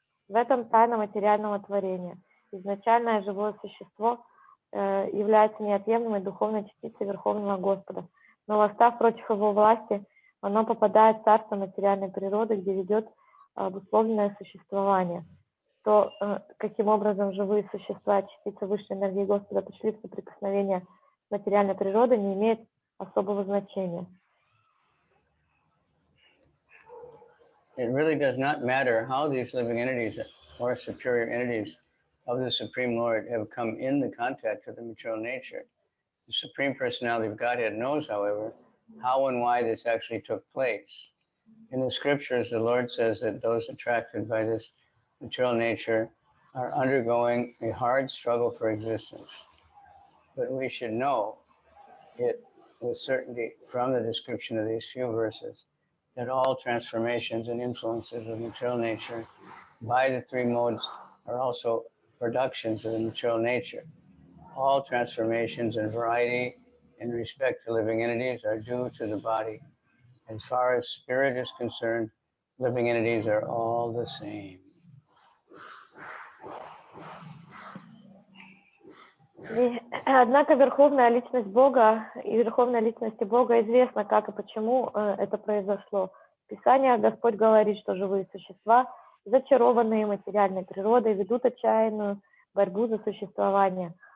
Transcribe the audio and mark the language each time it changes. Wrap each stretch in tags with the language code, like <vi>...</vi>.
<ru>В этом тайна материального творения. Изначальное живое существо является неотъемлемой духовной частицей Верховного Господа, но восстав против его власти, оно попадает в царство материальной природы, где ведет обусловленное существование. то каким образом живые существа, частицы высшей энергии Господа пришли в соприкосновение с материальной природой, не имеет особого значения.</ru> <en>It really does not matter how these living entities or superior entities of the Supreme Lord have come in the contact with the material nature. The Supreme Personality of Godhead knows, however, how and why this actually took place. In the scriptures, the Lord says that those attracted by this material nature are undergoing a hard struggle for existence. But we should know it with certainty from the description of these few verses that all transformations and influences of material nature by the three modes are also productions of the material nature. All transformations and variety in respect to living entities are due to the body. As far as spirit is concerned, living entities are all the same.</en> <ru>Однако верховная личность Бога и верховной личности Бога известно, как и почему это произошло. В Писании Господь говорит, что живые существа, зачарованные материальной природой, ведут отчаянную борьбу за существование.</ru>